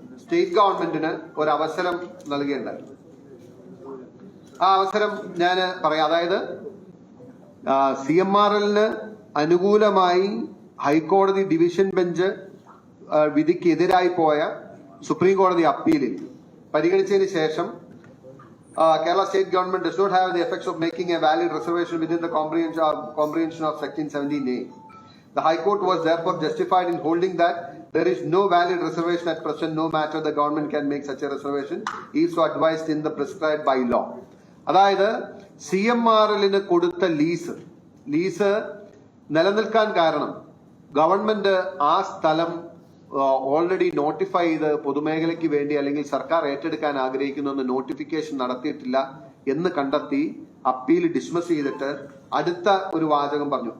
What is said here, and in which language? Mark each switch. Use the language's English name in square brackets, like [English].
[Malayalam] State ഗവൺമെന്റിന് ഒരു അവസരം നൽകുകയുണ്ടായി. ആ അവസരം ഞാൻ പറയാം. അതായത് CMRLന് അനുകൂലമായി ഹൈക്കോടതി ഡിവിഷൻ ബെഞ്ച് വിധിക്കെതിരായി പോയ സുപ്രീം കോടതി അപ്പീലിൽ പരിഗണിച്ചതിന് ശേഷം [English] Kerala state government does not have the effects of making a valid reservation within the comprehension of section 17A. The High Court was therefore justified in holding that there is no valid reservation at present, no matter the government can make such a reservation if so advised in the prescribed by law. [Malayalam] അതായത് CMRLന് കൊടുത്ത lease നിലനിൽക്കാൻ കാരണം government ആ സ്ഥലം already notify ചെയ്ത് പൊതുമേഖലയ്ക്ക് വേണ്ടി അല്ലെങ്കിൽ സർക്കാർ ഏറ്റെടുക്കാൻ ആഗ്രഹിക്കുന്ന നോട്ടിഫിക്കേഷൻ നടത്തിയിട്ടില്ല എന്ന് കണ്ടെത്തി അപ്പീൽ ഡിസ്മിസ് ചെയ്തിട്ട് അടുത്ത ഒരു വാചകം പറഞ്ഞു.